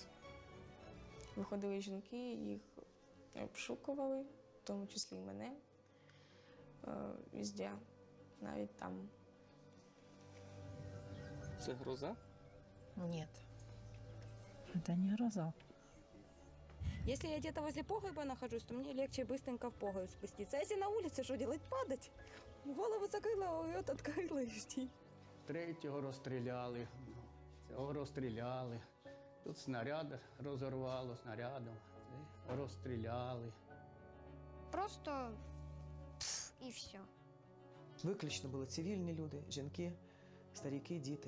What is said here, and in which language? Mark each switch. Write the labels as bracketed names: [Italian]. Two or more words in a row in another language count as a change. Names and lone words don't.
[Ukrainian] Виходили жінки, їх обшукували, в тому числі і мене, везде, навіть там. Це гроза? [Russian] Нет, это не гроза. Если я где-то возле погреба нахожусь, то мне легче быстренько в погреб спуститься. А если на улице, что делать? Падать. Голову закрыла, рот открыла и жди. [Ukrainian] Третього розстріляли, цього розстріляли. Тут снаряд розорвало снарядом, розстріляли. Просто і все. Виключно були цивільні люди, жінки, старіки, діти.